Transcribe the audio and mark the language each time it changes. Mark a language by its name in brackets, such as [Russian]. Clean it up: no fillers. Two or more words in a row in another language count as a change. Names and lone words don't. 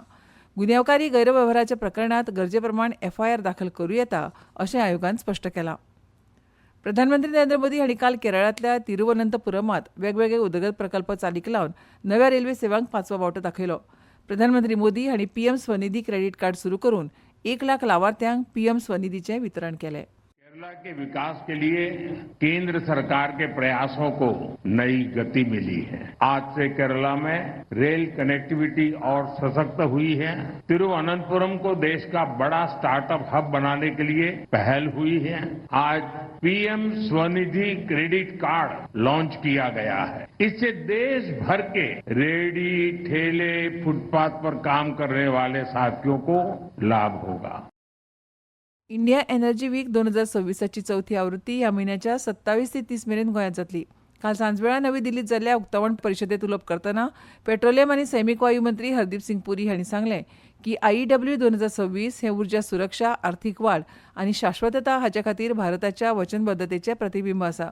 [Konkani] गुन्यांवकारी गैरव्यवहाराच्या प्रकरणांत गरजे प्रमाण FIR दाखल करूं येता अशें आयोगान स्पश्ट केलां. प्रधानमंत्री नरेंद्र मोदी हांणी काल केरळांतल्या तिरुवनंतपुरमांत वेगवेगळे उदरगत प्रकल्प चालीक लावन नव्या रेल्वे सेवांक 5वो वावटो दाखयलो. प्रधानमंत्री मोदी हांणी PM स्वनिधी क्रेडिट कार्ड सुरू करून 1 लाख लावार्थ्यांक PM स्वनिधीचें वितरण केलें. [Hindi] केरला के विकास के लिए केंद्र सरकार के प्रयासों को नई गति मिली है. आज से केरला में [English] rail connectivity [Hindi] और सशक्त हुई है. तिरुवनंतपुरम को देश का बड़ा [English] startup hub [Hindi] बनाने के लिए पहल हुई है. आज PM स्वनिधि क्रेडिट कार्ड लॉन्च किया गया है. इससे देश भर के रेहड़ी, ठेले, फुटपाथ पर काम करने वाले साथियों को लाभ होगा. [Konkani] इंडिया एनर्जी वीक 2026ची चवथी आवृत्ती ह्या म्हयन्याच्या 27 ते 30 मेरेन गोंयांत जातली. काल सांजवेळा नवी दिल्लीत जाल्ल्या उक्तावण परिशदेत उलोवप करतना पेट्रोलियम आनी सैमीक वायू मंत्री हरदीप सिंग पुरी हांणी सांगलें की IEW 2026 हें उर्जा सुरक्षा, आर्थीक वाड आनी शाश्वतता हाचे खातीर भारताच्या वचनबद्धतेचें प्रतिबिंब आसा.